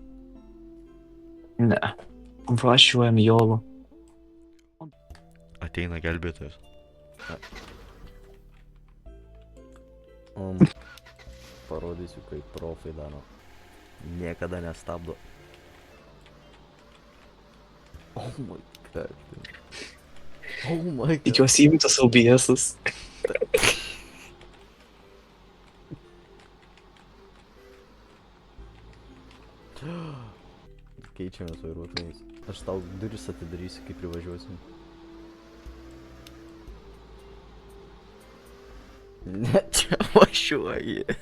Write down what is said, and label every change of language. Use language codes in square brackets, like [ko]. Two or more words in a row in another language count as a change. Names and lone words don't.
[lt] Ne. Važiuojam jolo. Ateina gelbėtojas. Parodysiu, kaip profai daro. Niekada nestabdo. [en] Oh my god. Oh my god. [lt] Tikiuosi įjungtas OBS-as. Keičiamės vairuotojais. Aš tau duris atidarysiu, kai privažiuosim. Ne, čia važiuoji.